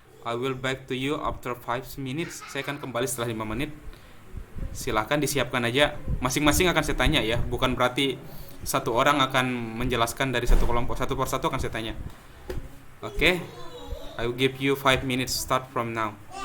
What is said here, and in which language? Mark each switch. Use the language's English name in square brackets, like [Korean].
[English] I will back to you after 5 minutes. [Indonesian] Saya akan kembali setelah 5 menit. Silahkan disiapkan aja. Masing-masing akan saya tanya ya. Bukan berarti satu orang akan menjelaskan dari satu kelompok. Satu persatu akan saya tanya. Oke. [English] I will give you 5 minutes start from now.